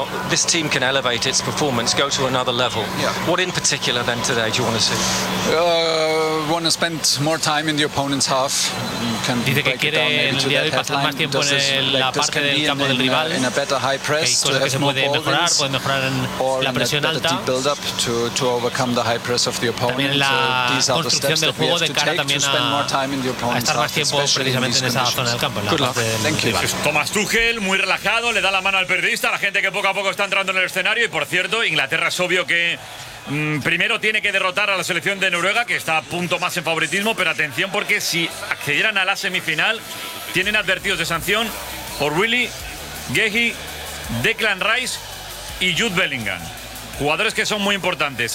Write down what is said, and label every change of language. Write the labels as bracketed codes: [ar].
[en] This team can elevate its performance, go to another level. Yeah. What in particular then today do you want to see? Want to spend more time in the opponent's half. [es] Can dice que quiere en el día de hoy pasar más tiempo en la parte del campo del rival. [en] In a better high press, [es] que hay cosas que se puede mejorar, puede mejorar en la presión alta. [en] Deep build up to overcome the high press of the opponent. [es] También la construcción del juego de cara también a estar más tiempo precisamente en esa zona del campo, en la parte del rival. Thomas Tuchel, muy relajado, le da la mano al periodista, la gente que poco a poco está entrando en el escenario. Y por cierto, Inglaterra es obvio que primero tiene que derrotar a la selección de Noruega, que está a punto más en favoritismo, pero atención, porque si accedieran a la semifinal tienen advertidos de sanción por Willy, Gehi, Declan Rice y Jude Bellingham, jugadores que son muy importantes.